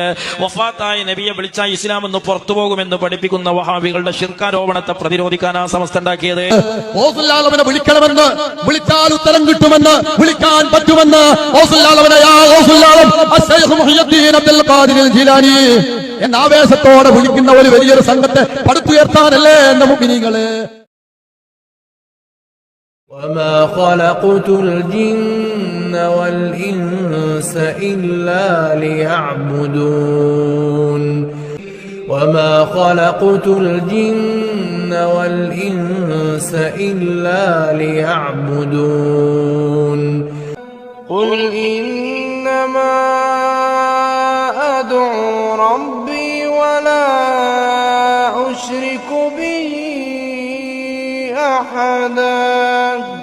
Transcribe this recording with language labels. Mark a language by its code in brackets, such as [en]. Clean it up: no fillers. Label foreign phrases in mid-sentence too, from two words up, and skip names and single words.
[ml] വഫാത്തായ നബിയെ വിളിച്ചാൽ ഇസ്ലാം എന്ന് പുറത്തു പോകുമെന്ന് പഠിപ്പിക്കുന്ന വഹാബികളുടെ ശിർക്കാരോപണത്തെ പ്രതിരോധിക്കാനാണ് സമസ്ത ഉണ്ടാക്കിയത്. വിളിക്കണമെന്ന്, വിളിച്ചാൽ ഉത്തരം കിട്ടുമെന്ന്, വിളിക്കാൻ പറ്റുമെന്ന് എന്ന ആവേശത്തോടെ വിളിക്കുന്ന ഒരു വലിയൊരു സംഘത്തെ പടുത്തുയർത്താനല്ലേ എന്ന മുഅ്മിനീങ്ങള്. [ar] وما خلقت الجن والإنس إلا ليعبدون وما خلقت الجن والإنس إلا ليعبدون قل إنما أدعو ربي ولا أشرك به أحدا